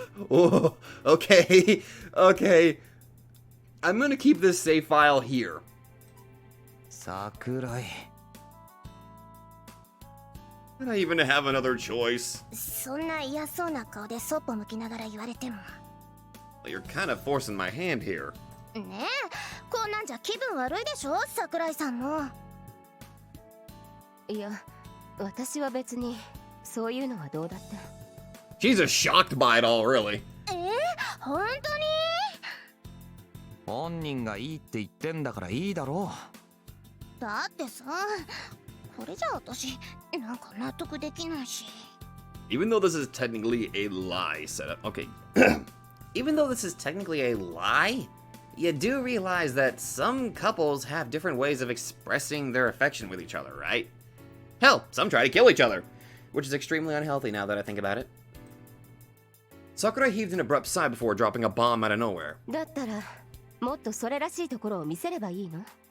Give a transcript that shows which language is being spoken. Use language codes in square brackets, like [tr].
[en] Okay. Okay. I'm gonna keep this save file here. Sakurai. Did I even have another choice? [ja] そんな嫌そうな顔でそっぽ向きながら言われても。 [en] You're kind of forcing my hand here. [ja] ねえ、こんなんじゃ気分悪いでしょ、桜井さんも。いや、私は別にそういうのはどうだって。 [en] She's just shocked by it all, really. [ja] 本当に？本人がいいって言ってんだからいいだろう。だってさ、これじゃ私なんか納得できないし。 [en] Even though this is technically a lie setup. Okay. Even though this is technically a lie, you do realize that some couples have different ways of expressing their affection with each other, right? Hell, some try to kill each other, which is extremely unhealthy now that I think about it. Sakura heaved an abrupt sigh before dropping a bomb out of nowhere. [ja] だったらもっとそれらしいところを見せればいいの？